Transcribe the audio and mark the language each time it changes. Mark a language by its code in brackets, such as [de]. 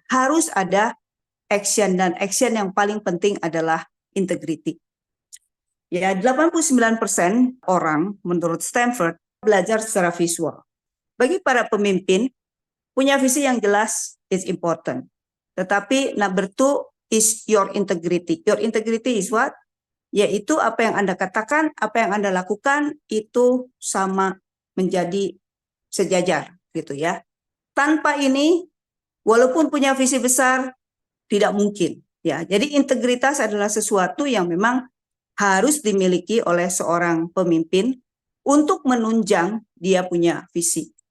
[id] Harus ada action, dan action yang paling penting adalah integrity. Ya, 89% orang menurut Stanford belajar secara visual. Bagi para pemimpin, punya visi yang jelas [en] is important. [id] Tetapi [en] number two is your integrity. Your integrity is what? [id] Yaitu apa yang Anda katakan, apa yang Anda lakukan itu sama, menjadi sejajar gitu ya. Tanpa ini, walaupun punya visi besar, tidak mungkin ya. Jadi integritas adalah sesuatu yang memang harus dimiliki oleh seorang pemimpin untuk menunjang dia punya visi.